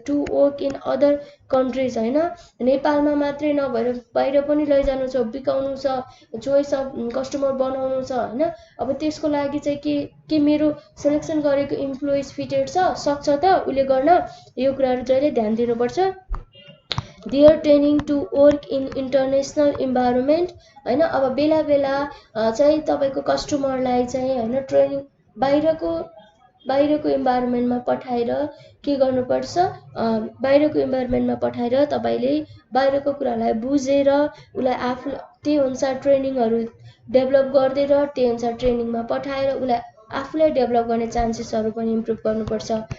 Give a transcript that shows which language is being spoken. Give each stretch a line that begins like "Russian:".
Nepali: To work in other countries हैन, नेपालमा मात्रै नभएर बाहिर पनि लैजानु छ, बिकाउनु छ, चोइस अफ कस्टमर बनाउनु छ हैन. अब त्यसको लागि चाहिँ के मेरो सेलेक्सन गरेको इम्प्लोइज फिटेड छ, सक्छ त उले गर्न, यो कुराहरु जहिले ध्यान दिनुपर्छ.
English: Their training to work in international environment हैन.
Nepali: अब बेला चाहिँ तपाईको कस्टमरलाई चाहिँ हैन ट्रेनिङ, बाहिरको बाहिरको इन्भाइरोमेन्टमा पठाएर के गर्नुपर्छ, बाहिरको इन्भाइरोमेन्टमा पठाएर तपाईँले बाहिरको कुरालाई बुझेर उसलाई आफू त्यही अनुसार ट्रेनिङहरू डेभलप गर्दै र त्यही अनुसार ट्रेनिङमा पठाएर उसलाई आफूलाई डेभलप गर्ने चान्सेसहरू पनि इम्प्रुभ गर्नुपर्छ।